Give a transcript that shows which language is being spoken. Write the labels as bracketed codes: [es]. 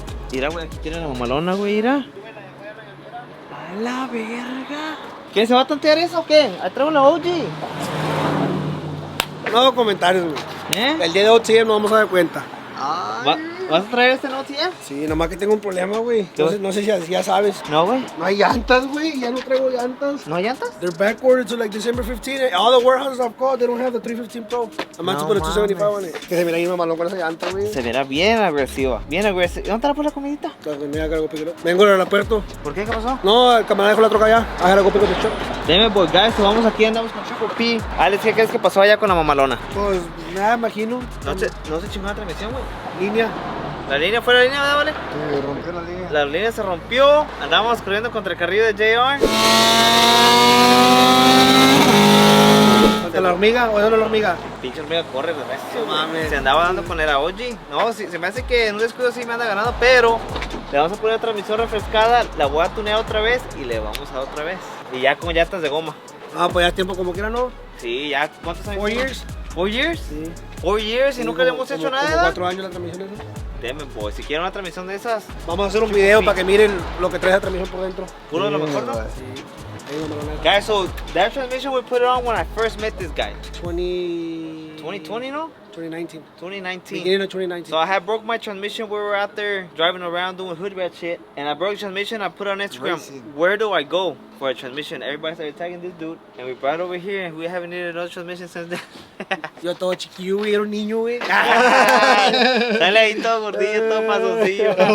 [es] Mira, güey, aquí tiene la mamalona, güey, mira. A la verga. ¿Qué, se va a tantear eso o qué? Ahí traigo la OG. No hago comentarios, güey. El día de OTM no vamos a dar cuenta. ¿Vas a traer este OTM? Sí, nomás que tengo un problema, güey. Entonces, no sé si ya sabes. No, güey. No hay llantas, güey. Ya no traigo llantas. ¿No hay llantas? [en] They're backordered to like December 15. All the warehouses I've called, they don't have the 315 Pro. I'm about to put a 275 on it. [es] Que se mira ahí mamalón con esa llanta, güey. Se verá bien agresiva. Bien agresiva. ¿Dónde te la pones la comidita? Vengo del aeropuerto. ¿Por qué? ¿Qué pasó? No, el camarada dejó la troca allá. [en] I had to go pick up the truck. [es] Deme, boy, guys. So vamos aquí, andamos con Triple P. Alex, ¿qué crees que pasó allá con la mamalona? Pues nada, imagino. No se chingó la transmisión, güey. Línea. La línea fue la línea, ¿verdad, vale? Se rompió la línea. La línea se rompió. Andábamos corriendo contra el carrillo de JR. ¿Contra la hormiga o dónde la hormiga? Pinche hormiga corre de resto. Mames. Se andaba dando con el OG. No, sí, se me hace que en un descuido sí me anda ganando, pero le vamos a poner transmisión refrescada. La voy a tunear otra vez y le vamos a dar otra vez. Y ya con llantas de goma. Ah, pues ya tiempo como quiera, ¿no? Sí, ya. ¿Cuántos años? [en] 4 years. 4 years? [es] Sí. [en] 4 years [es] y nunca le hemos hecho nada. 4 años la transmisión esa. Deme, boy, si quieren una transmisión de esas. Vamos a hacer un video para que miren lo que trae la transmisión por dentro. Puro de lo mejor, ¿no? Sí. [en] Guys, so that transmission we put it on when I first met this guy. [es] 2020, no? [en] 2019. 2019. Beginning of 2019. So I had broke my transmission. We were out there driving around doing hood rat shit, and I broke the transmission. I put it on Instagram. Where do I go for a transmission? Everybody started tagging this dude, and we brought it over here, and we haven't needed another transmission since then. [es] Yo todo chiquillo, güey, era un niño, güey. Sale ahí todo gordillo, todo pasoncillo.